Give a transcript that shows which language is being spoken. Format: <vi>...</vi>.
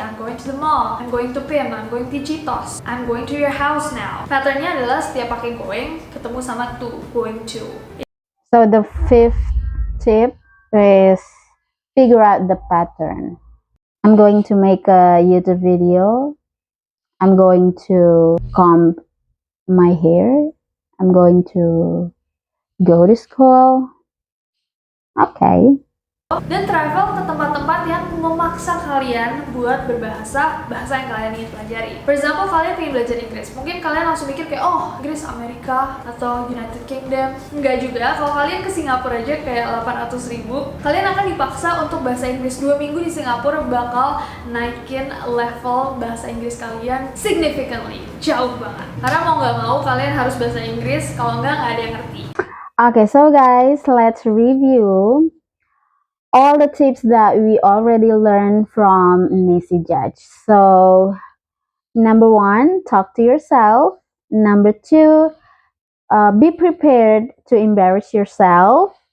<en>I'm going to the mall, I'm going to PIM, I'm going to Cheetos, I'm going to your house now.</en> <id>Patternnya adalah setiap pakai going, ketemu sama to, going to.</id> <en>So the fifth tip is figure out the pattern. I'm going to make a YouTube video. I'm going to comb my hair. I'm going to go to school. Okay.</en> <id>Dan travel ke tempat-tempat yang memaksa kalian buat berbahasa bahasa yang kalian ingin pelajari.</id> <en>For example,</en> <id>kalian pengen belajar Inggris, mungkin kalian langsung mikir kayak, oh, Inggris Amerika atau United Kingdom. Enggak juga, kalau kalian ke Singapura aja kayak 800.000, kalian akan dipaksa untuk bahasa Inggris. 2 minggu di Singapura bakal naikin level bahasa Inggris kalian significantly, jauh banget. Karena mau nggak mau kalian harus bahasa Inggris, kalau nggak ada yang ngerti.</id> <en>Okay, so guys, let's review all the tips that we already learned from Nancy Judge. So, number 1, talk to yourself. Number 2, be prepared to embarrass yourself.</en>